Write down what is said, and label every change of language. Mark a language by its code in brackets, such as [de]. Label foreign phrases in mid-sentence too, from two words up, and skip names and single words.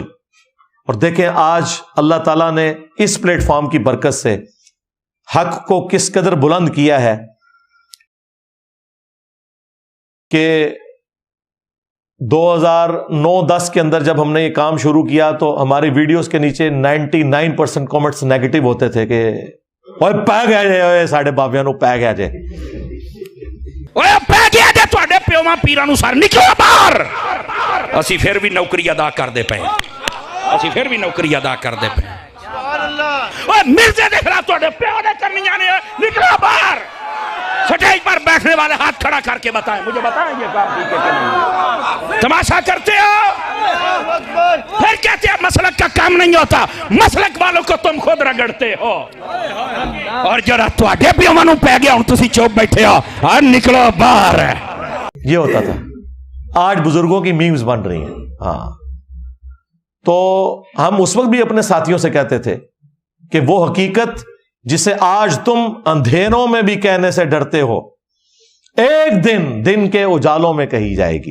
[ur] اور دیکھیں آج اللہ تعالیٰ نے اس پلیٹ فارم کی برکت سے حق کو کس قدر بلند کیا ہے کہ 2009-10 کے اندر جب ہم نے یہ کام شروع کیا تو ہماری ویڈیوز کے نیچے 99% کامنٹس نیگیٹو ہوتے تھے کہ [pa] اوے پے گیا جے ساڈے بابیاں نو پے گیا جے، اوے پے گیا جے تواڈے پیواں پیراں نو سر نکلو باہر. اسی پھر بھی نوکری ادا کردے پئے، اسی پھر بھی نوکری ادا کردے پئے. اوے مرزے دے خلاف تواڈے پیو نے کرنیاں نے، نکلو باہر. [ur] سٹیج پر بیٹھنے والے ہاتھ کھڑا کر کے بتائیں، مجھے بتائیں یہ کام ٹھیک ہے کہ نہیں؟ تماشا کرتے ہو، پھر کہتے ہیں مسلک کا کام نہیں ہوتا. مسلک والوں کو تم خود رگڑتے ہو، اور [pa] جڑا تواڈے پیواں نو پے گیا ہن تسی چوپ بیٹھے ہو، اور نکلو باہر. [ur] یہ ہوتا تھا. آج بزرگوں کی میمز بن رہی ہیں. ہاں تو ہم اس وقت بھی اپنے ساتھیوں سے کہتے تھے کہ وہ حقیقت جسے آج تم اندھیروں میں بھی کہنے سے ڈرتے ہو، ایک دن کے اجالوں میں کہی جائے گی.